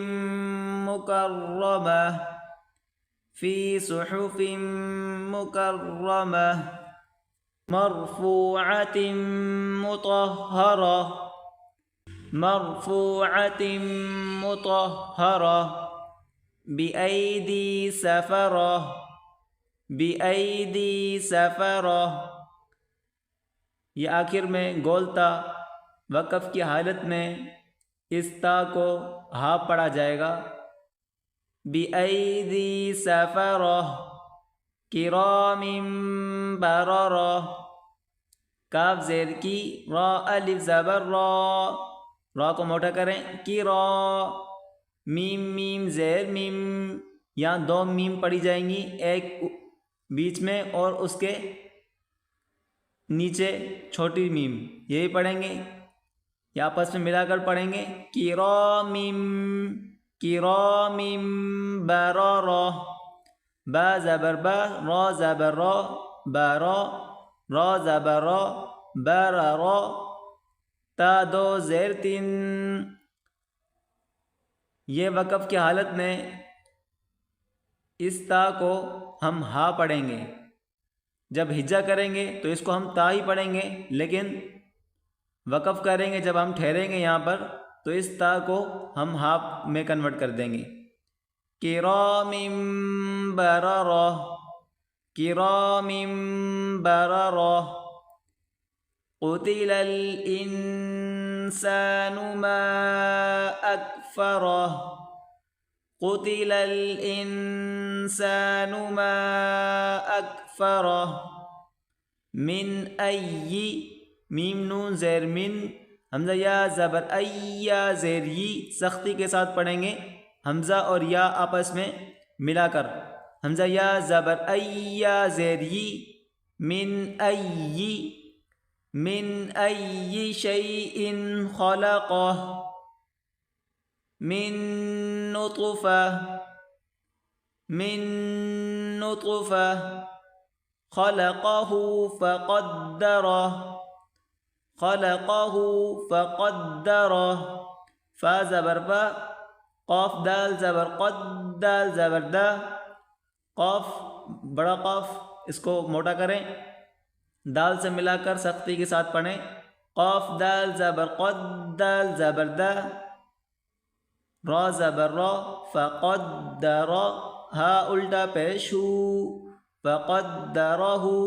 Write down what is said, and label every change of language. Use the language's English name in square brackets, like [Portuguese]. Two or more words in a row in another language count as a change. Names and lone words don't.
[Arabic] مكرمة مرفوعة مطهرة بأيدي سفرة [Urdu] یہ آخر میں گولتا وقف کی حالت میں اس تا کو ہا پڑھا جائے گا [Arabic] بِأَيْدِي سَفَرَةٍ كِرَامٍ بَرَرَةٍ [Urdu] کاف زیر کی را الف زبر را کو موٹا کریں کی را میم زیر میم یہاں 2 میم پڑھی جائیں گی ایک بیچ میں اور اس کے نیچے چھوٹی میم یہی پڑھیں گے یا آپس میں ملا کر پڑھیں گے [Arabic] کرام بررہ [Urdu] با زبر با را زبر را برا را زبر را بررہ تا 2 زیر 3 یہ وقف کی حالت میں اس تا کو ہم ہا پڑھیں گے جب ہجا کریں گے تو اس کو ہم تا ہی پڑھیں گے لیکن وقف کریں گے جب ہم ٹھہریں گے یہاں پر تو اس تا کو ہم ہا میں کنورٹ کر دیں گے [Arabic] کرام بررہ قتل الإنسان ما أكفره من أي [Urdu] میم نون زیر من حمزہ یا زبر ایا زیر ی سختی کے ساتھ پڑھیں گے حمزہ اور یا آپس میں ملا کر حمزہ یا زبر ایا زیر ی [Arabic] من ای شیء خلقہ من نطفہ خلقہ [Urdu] فقدرہ فا زبر فا قاف دال زبر قد دال زبر دا قاف بڑا قاف اس کو موٹا کریں دال سے ملا کر سختی کے ساتھ پڑھیں قاف دال زبر قد دال زبر دا را زبر را فقدر ہا الٹا پیش ہو فقدرہ